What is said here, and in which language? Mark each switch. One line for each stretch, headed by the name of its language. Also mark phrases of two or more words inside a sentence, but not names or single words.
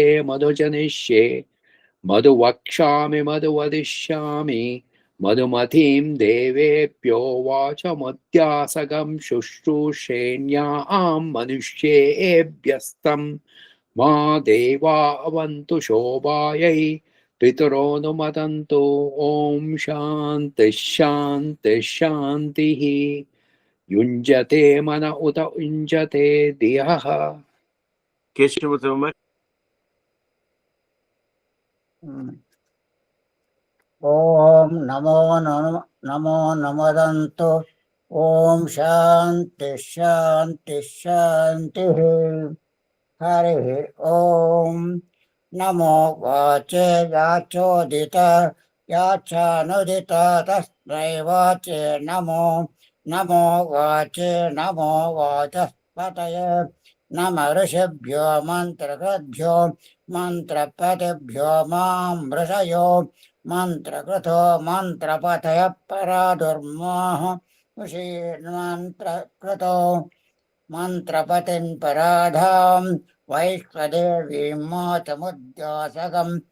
Sanskrit: मधुजनिष्ये मधुवक्ष्यामि मधुवदिष्यामि मधुमतीं देवेभ्यो वाचमुद्यासगं शुश्रूषेण्यां मनुष्येभ्यस्तं मा देवा अवन्तु शोभायै पितरोऽनुमदन्तु ॐ शान्तिः शान्तिः शान्तिः युञ्जते मन उत युञ्जते धियः ಕೇಶವತಮ ఓం నమో నమదంతు ఓం శాంతి శాంతి శాంతి హరి ఓం నమో వాచే యాచోదిత యాచానుదిత తస్మై వాచే నమో వాచే నమో వాచస్పతయే నమ ఋషిభ్యో మంత్రకృద్భ్యో మంత్రపతిభ్యో మాం ఋషయో మంత్రకృతో మంత్రపతయ పరాదుర్మోహ ఋషీన్మంత్రకృతో మంత్రపతిన్ పరాధాం వైశ్వదేవీం మాతముద్యాసగం